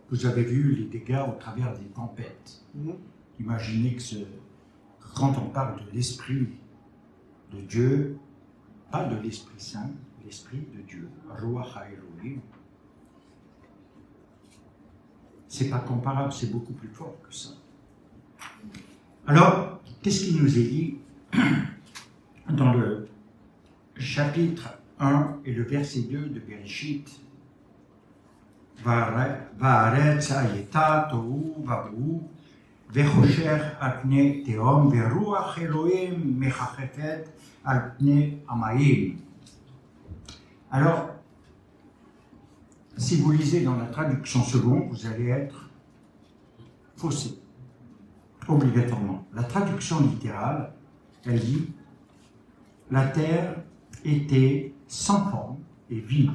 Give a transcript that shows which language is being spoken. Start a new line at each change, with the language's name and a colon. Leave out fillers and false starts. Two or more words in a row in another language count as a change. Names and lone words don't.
French: Vous avez vu les dégâts au travers des tempêtes. Imaginez que quand on parle de l'Esprit de Dieu, pas de l'Esprit Saint, l'Esprit de Dieu,
Hebrew: רוח האלוהים,
French: c'est pas comparable, c'est beaucoup plus fort que ça. Alors, qu'est-ce qu'il nous est dit dans le chapitre 1 et le verset 2 de Bereshit?
Hebrew: והארץ היתה תהו ובהו וחושר על פני תהום, ורוח אלוהים מחפפת על פני המים.
French: Alors, si vous lisez dans la traduction seconde, vous allez être faussé, obligatoirement. La traduction littérale, elle dit « La terre était sans forme et vide.